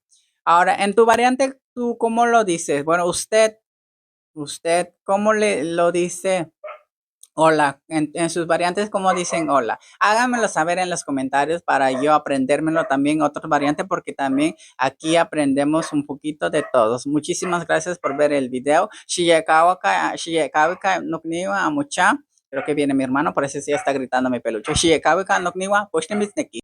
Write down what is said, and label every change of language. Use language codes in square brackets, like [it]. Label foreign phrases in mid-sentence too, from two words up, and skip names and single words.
[es] Ahora, en tu variante, ¿tú cómo lo dices? Bueno, usted, ¿cómo lo dice? Hola, en sus variantes, ¿cómo dicen hola? Háganmelo saber en los comentarios para yo aprendérmelo también otras variantes, porque también aquí aprendemos un poquito de todos. Muchísimas gracias por ver el video. Shiyekawika nokniwa amucha. Creo que viene mi hermano, por eso sí está gritando mi peluche. Shiyekawika nokniwa,